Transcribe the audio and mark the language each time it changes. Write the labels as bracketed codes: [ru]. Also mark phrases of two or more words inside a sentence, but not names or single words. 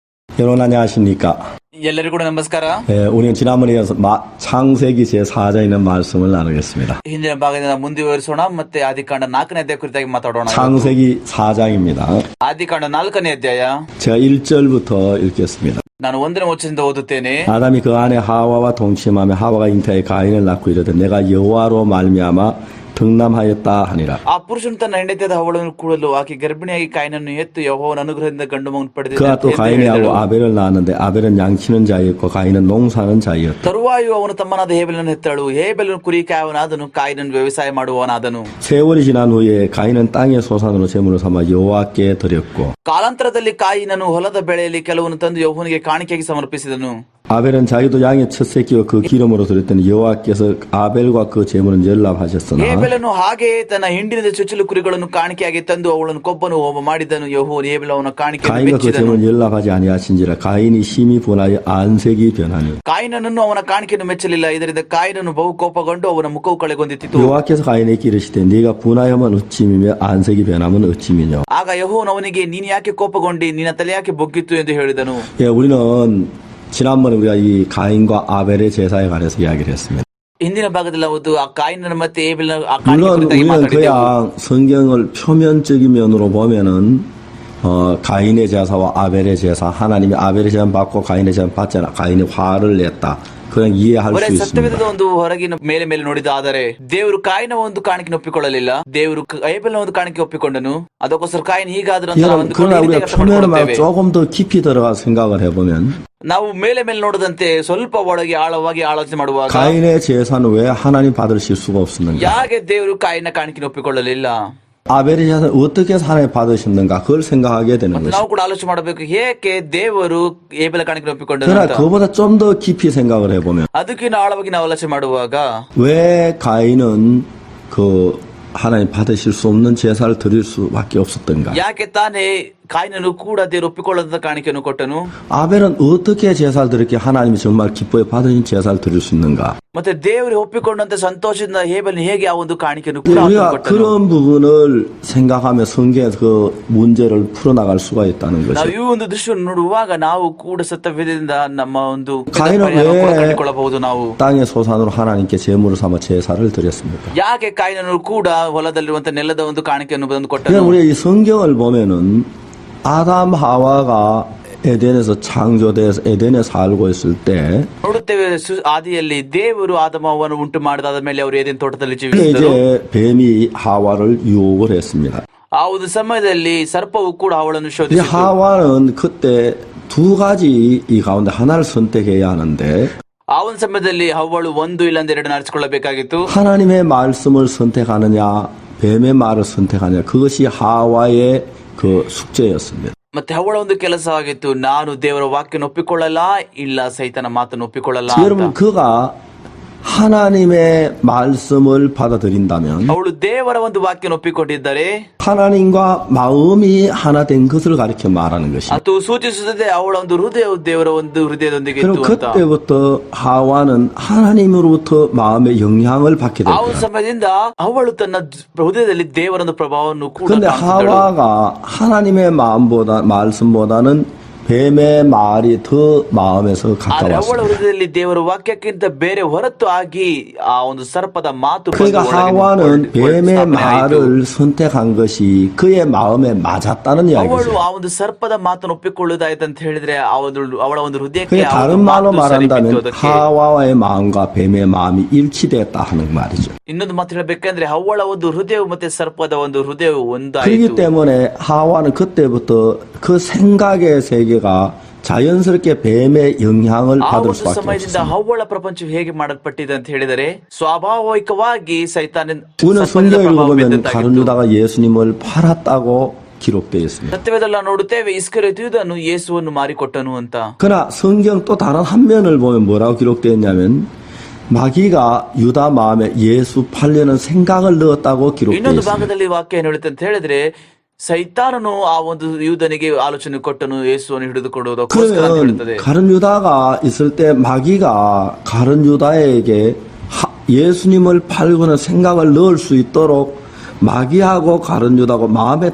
[ko] 여러분 안녕하십니까? [kn] ಎಲ್ಲರಿಗೂ ಕೂಡ ನಮಸ್ಕಾರ. [ko] 우리는 지난번에 이어서 창세기 제4장에 있는 말씀을 나누겠습니다. [kn] ಹಿಂದಿನ ಭಾಗದಿಂದ ಮುಂದುವರಿಸೋಣ ಮತ್ತೆ ಆದಿಕಾಂಡ 4ನೇ ಅಧ್ಯಾಯ ಕುರಿತಾಗಿ ಮಾತಾಡೋಣ. [ko] 창세기 4장입니다. [kn] ಆದಿಕಾಂಡ 4ನೇ ಅಧ್ಯಾಯ. [ko] 제가 1절부터 읽겠습니다. [kn] ನಾನು 1ನೇ ವಚನದಿಂದ ಓದುತ್ತೇನೆ. [ko] 아담이 그 안에 하와와 동침하며 하와가 잉태하여 가인을 낳고 이르되 내가 여호와로 말미암아 등남하였다 하니라. [kn] ಆ ಪುರುಷನು ತನ್ನ ಹೆಂಡತಿಯಾದ ಹವ್ವಳನ್ನು ಕೂಡಲು ಆಕೆ ಗರ್ಭಿಣಿಯಾಗಿ ಕಾಯಿನನ್ನು ಹೆತ್ತು ಯೆಹೋವನ ಅನುಗ್ರಹದಿಂದ ಗಂಡು ಮಗನನ್ನು ಪಡೆದಿದ್ದಾನೆ. [ko] 그가 또 가인하고 아벨을 낳았는데 아벨은 양치는 자였고 가인은 농사는 자였다. [kn] ತರುವಾಯ ಅವನು ತಮ್ಮನಾದ ಹೇಬೆಲನನ್ನು ಹೆತ್ತಳು. ಹೇಬೆಲನು ಕುರಿ ಕಾಯುವನಾದನು, ಕಾಯಿನನ್ನು ವ್ಯವಸಾಯ ಮಾಡುವವನಾದನು. [ko] 세월이 지난 후에 가인은 땅의 소산으로 제물을 삼아 여호와께 드렸고 [kn] ಕಾಲಾಂತರದಲ್ಲಿ ಕಾಯಿನನು ಹೊಲದ ಬೆಳೆಯಲ್ಲಿ ಕೆಲವನ್ನು ತಂದು ಯೆಹೋವನಿಗೆ ಕಾಣಿಕೆಯಾಗಿ ಸಮರ್ಪಿಸಿದನು. [ko] 아벨은 자기도 양의 첫 새끼와 그 기름으로 드렸더니 여호와께서 아벨과 그 제물은 열납하셨으나 [kn] ಹೇಬೆಲನು ಹಾಗೆಯೇ ತನ್ನ ಹಿಂಡಿನ ಚೊಚ್ಚಲು ಕುರಿಗಳನ್ನು ಕಾಣಿಕೆಯಾಗಿ ತಂದು ಅವುಗಳನ್ನು ಕೊಬ್ಬನು ಹೋಮ ಮಾಡಿದನು. ಯೆಹೋವನು ಹೇಬೆಲ ಅವನ ಕಾಣಿಕೆಯನ್ನು [ko] 가인과 그 [kn] ಮೆಚ್ಚಿದನು. [ko] 제물은 열납하지 아니하신지라 가인이 심히 분하여 안색이 변하니 [kn] ಕಾಯಿನನನ್ನು ಅವನ ಕಾಣಿಕೆಯನ್ನು ಮೆಚ್ಚಲಿಲ್ಲ. ಇದರಿಂದ ಕಾಯಿನನು ಬಹು ಕೋಪಗೊಂಡು ಅವನ ಮುಖವು ಕಳೆಗೊಂಡಿತು. [ko] 여호와께서 가인에게 이르시되 네가 분하여면 어찌미며 안색이 변하면 어찌미뇨. [kn] ಆಗ ಯೆಹೋವನು ಅವನಿಗೆ ನೀನು ಯಾಕೆ ಕೋಪಗೊಂಡಿ, ನಿನ್ನ ತಲೆ ಯಾಕೆ ಬೊಗ್ಗಿತ್ತು ಎಂದು ಹೇಳಿದನು. [ko] 우리는 지난번에 우리가 이 가인과 아벨의 제사에 관해서 이야기를 했습니다. [kn] ಹಿಂದಿನ ಭಾಗದಲ್ಲಿ ಅವತ್ತು ಆ ಕಾಯಿನನ ಮತ್ತೆ ಹೇಬೆಲನ ಆ ಕಾಣಿಕೆ [ko] 물론 [kn] ಕುರಿತಾಗಿ [ko] 우리는 [kn] ಮಾತಾಡಿದ್ದೆವು. [ko] 그냥 성경을 표면적인 면으로 보면은 가인의 제사와 아벨의 제사, 하나님이 아벨의 제사 받고 가인의 제사 받잖아. 가인이 화를 냈다. 그냥 이해할 [kn] ಬರೇ [ko] 수 있습니다. [kn] ಸತ್ಯವೇದದ ಒಂದು ಹೊರಗಿನ ಮೇಲೆ ಮೇಲೆ ನೋಡಿದ ಆದರೆ ದೇವರು ಕಾಯಿನ ಒಂದು ಕಾಣಿಕೆ ಒಪ್ಪಿಕೊಳ್ಳಲಿಲ್ಲ. ದೇವರು ಹೇಬೆಲನ ಒಂದು ಕಾಣಿಕೆ ಒಪ್ಪಿಕೊಂಡನು. ಅದಕ್ಕೋಸ್ಕರ ಕಾಯಿನ ಹೀಗಾದ್ರೂ ಅಂತ ನಾವು ಅಂದುಕೊಂಡು [ko] 그러나 [kn] ಈ [ko] 우리가 [kn] ರೀತಿ ಅರ್ಥ [ko] 표면을 [kn] ಮಾಡ್ಕೊಳ್ತೇವೆ. [ko] 조금 더 깊이 들어가 생각을 해보면 [kn] ನಾವು ಮೇಲೆ ಮೇಲೆ ನೋಡದಂತೆ ಸ್ವಲ್ಪ ಒಳಗೆ ಆಳವಾಗಿ ಆಲೋಚನೆ ಮಾಡುವಾಗ [ko] 가인의 제사는 왜 하나님 받으실 수가 없었는가? [kn] ಯಾಕೆ ದೇವರು ಕಾಯಿನ ಕಾಣಿಕೆ ಒಪ್ಪಿಕೊಳ್ಳಲಿಲ್ಲ? [ko] 아벨의 제사는 어떻게 해서 하나님 받으셨는가? 그걸 생각하게 되는 [kn] ಮತ್ತು [ko] 것이죠. [kn] ನಾವು ಕೂಡ ಆಲೋಚನೆ ಮಾಡಬೇಕು, ಏಕೆ ದೇವರು ಹೇಬೆಲ ಕಾಣಿಕೆ ಒಪ್ಪಿಕೊಂಡನು [ko] 그러나 [kn] ಅಂತ. [ko] 그보다 좀 더 깊이 생각을 해보면 [kn] ಅದಕ್ಕಿಂತ ಆಳವಾಗಿ ನಾವು ಆಲೋಚನೆ ಮಾಡುವಾಗ [ko] 왜 가인은 그 하나님 받으실 수 없는 제사를 드릴 수밖에 없었던가? [kn] ಯಾಕೆ ತಾನೇ ಕಾಯಿನನು ಕೂಡ ದೇವರು ಒಪ್ಪಿಕೊಳ್ಳದ ಕಾಣಿಕೆಯನ್ನು ಕೊಟ್ಟನು? [ko] 아벨은 어떻게 제사를 드렸기에 하나님이 정말 기뻐해 받으신 제사를 드릴 수 있는가? [kn] ಮತ್ತೆ ದೇವರು ಒಪ್ಪಿಕೊಂಡಂತೆ ಸಂತೋಷದಿಂದ ಹೇಬೆಲನು ಹೇಗೆ ಆ ಒಂದು ಕಾಣಿಕೆಯನ್ನು ಕೂಡ [ko] 우리가 [kn] ಕೊಟ್ಟನು? [ko] 그런 부분을 생각하며 성경에서 그 문제를 풀어나갈 수가 있다는 [kn] ನಾವು [ko] 것이. [kn] ಈ ಒಂದು ದೃಶ್ಯವನ್ನು ನೋಡುವಾಗ ನಾವು ಕೂಡ ಸತ್ಯವೇದದಿಂದ ನಮ್ಮ ಒಂದು ಕಾಯಿನ ಪರಿಹಾರವನ್ನು ಕೂಡ [ko] 왜 [kn] ಕಂಡುಕೊಳ್ಳಬಹುದು. ನಾವು [ko] 땅의 소산으로 하나님께 제물을 삼아 제사를 드렸습니까? [kn] ಯಾಕೆ ಕಾಯಿನನು ಕೂಡ ಹೊಲದಲ್ಲಿರುವಂತ ನೆಲದ ಒಂದು ಕಾಣಿಕೆಯನ್ನು ಬಂದು [ko] 그냥 [kn] ಕೊಟ್ಟನು? [ko] 우리가 이 성경을 보면은 아담 하와가 에덴에서 창조돼서 에덴에 살고 있을 때 [kn] ನೋಡುತ್ತೇವೆ, ಆದಿಯಲ್ಲಿ ದೇವರು ಆದಮವನ್ನು ಉಂಟು ಮಾಡಿದಾದ ಮೇಲೆ ಅವರು ಏದೇನ್ ತೋಟದಲ್ಲಿ [ko] 이제 [kn] ಜೀವಿಸಿದರು. [ko] 뱀이 하와를 유혹을 했습니다. [kn] ಆ ಒಂದು ಸಮಯದಲ್ಲಿ ಸರ್ಪವು ಕೂಡ ಅವಳನ್ನು [ko] 이 [kn] ಶೋಧಿಸಿತು. [ko] 하와는 그때 두 가지 이 가운데 하나를 선택해야 하는데 [kn] ಆ ಒಂದು ಸಮಯದಲ್ಲಿ ಅವಳು ಒಂದು ಇಲ್ಲಂದ ಎರಡನ್ನು ಆರಿಸಿಕೊಳ್ಳಬೇಕಾಗಿತ್ತು. [ko] 하나님의 말씀을 선택하느냐 뱀의 말을 선택하느냐 그것이 하와의 그 숙제였습니다. [kn] ಮತ್ತೆ ಅವಳ ಒಂದು ಕೆಲಸವಾಗಿತ್ತು, ನಾನು ದೇವರ ವಾಕ್ಯನ ಒಪ್ಪಿಕೊಳ್ಳಲ್ಲ, ಇಲ್ಲ ಸೈತನ ಮಾತನ್ನು ಒಪ್ಪಿಕೊಳ್ಳಲ್ಲ ಅಂತ. [ko] 여러분 그가 하나님의 말씀을 받아들인다면 [kn] ಅವಳು ದೇವರ ಒಂದು ವಾಕ್ಯನ ಒಪ್ಪಿಕೊಂಡಿದ್ದರೆ [ko] 하나님과 마음이 하나 된 것을 가리켜 말하는 것입니다. [kn] ಅದು ಸೂಚಿಸುತ್ತದೆ ಅವಳ ಒಂದು ಹೃದಯವು ದೇವರ ಒಂದು ಹೃದಯದೊಂದಿಗೆ [ko] 그럼 [kn] ಇತ್ತು ಅಂತ. [ko] 그때부터 하와는 하나님으로부터 마음의 영향을 받게 [kn] ಆ ಒಂದು [ko] 됩니다. [kn] ಸಮಯದಿಂದ ಅವಳು ತನ್ನ ಹೃದಯದಲ್ಲಿ ದೇವರ ಒಂದು ಪ್ರಭಾವವನ್ನು ಕೂಡ [ko] 그런데 [kn] ಕಾಣಿಸಿದಳು. [ko] 하와가 하나님의 말씀보다는 뱀의 말이 더 마음에서 [kn] ಆದ್ರೆ ಅವಳ [ko] 가까웠습니다. [kn] ಹೃದಯದಲ್ಲಿ ದೇವರ ವಾಕ್ಯಕ್ಕಿಂತ ಬೇರೆ ಹೊರತು ಆಗಿ ಆ ಒಂದು ಸರ್ಪದ ಮಾತು ಬಂದು [ko] 그러니까 [kn] ಒಳಗೆ [ko] 하와는 뱀의 [kn] ಸ್ಥಾಪನೆಯಾಯಿತು. [ko] 말을 선택한 것이 그의 마음에 맞았다는 [kn] ಅವಳು [ko] 이야기죠. [kn] ಆ ಒಂದು ಸರ್ಪದ ಮಾತನ್ನು ಒಪ್ಪಿಕೊಳ್ಳುವುದಾಯ್ತು ಅಂತ ಹೇಳಿದ್ರೆ ಅವಳ ಒಂದು ಹೃದಯಕ್ಕೆ [ko] 그냥 [kn] ಆ [ko] 다른 [kn] ಒಂದು [ko] 말로 [kn] ಮಾತು ಸರಿಬಿತ್ತು [ko] 말한다면 [kn] ಅದಕ್ಕೆ. [ko] 하와의 마음과 뱀의 마음이 일치됐다 하는 말이죠. [kn] ಇನ್ನೊಂದು ಮಾತು ಹೇಳಬೇಕಂದ್ರೆ ಅವಳ ಒಂದು ಹೃದಯವು ಮತ್ತೆ ಸರ್ಪದ ಒಂದು ಹೃದಯವು ಒಂದಾಯಿತು. [ko] 그렇기 때문에 하와는 그때부터 그 생각의 세계가 자연스럽게 뱀의 영향을 [kn] ಆ [ko] 받을 [kn] ಒಂದು [ko] 수밖에 [kn] ಸಮಯದಿಂದ [ko] 없습니다. [kn] ಅವಳ ಪ್ರಪಂಚವು ಹೇಗೆ ಮಾಡಲ್ಪಟ್ಟಿದೆ ಅಂತ ಹೇಳಿದರೆ ಸ್ವಾಭಾವಿಕವಾಗಿ ಸೈತಾನನ [ko] 우리는 [kn] ಸರ್ಪದಿಂದ [ko] 성경 [kn] ಪ್ರಭಾವ [ko] 읽어보면 [kn] ಬೀರಿದಂತಾಗಿತ್ತು. [ko] 가룟 유다가 예수님을 팔았다고 기록되어 있습니다. [kn] ಸತ್ಯವೇದಲ್ಲ ನೋಡುತ್ತೇವೆ, ಇಸ್ಕರಿಯೋತ ಯೂದನು ಯೇಸುವನ್ನು ಮಾರಿಕೊಟ್ಟನು ಅಂತ. [ko] 그러나 성경 또 다른 한 면을 보면 뭐라고 기록되어 있냐면 마귀가 유다 마음에 예수 팔려는 생각을 넣었다고 기록되어 [kn] ಇನ್ನೊಂದು [ko] 있습니다. [kn] ಭಾಗದಲ್ಲಿ ವಾಕ್ಯ ಏನು ಹೇಳುತ್ತೆ ಅಂತ ಹೇಳಿದ್ರೆ ಸೈತಾನನು ಆ ಒಂದು ಯೂದನಿಗೆ ಆಲೋಚನೆ ಕೊಟ್ಟನು ಯೇಸುವನ್ನು ಹಿಡಿದುಕೊಳ್ಳುವುದಕ್ಕೋಸ್ಕರ ಅಂತ ಹೇಳುತ್ತದೆ. [ko] 그러면 가룟 유다가 있을 때 마귀가 가룟 유다에게 예수님을 팔고는 생각을 넣을 수 있도록 마귀하고 가룟 유다하고 마음의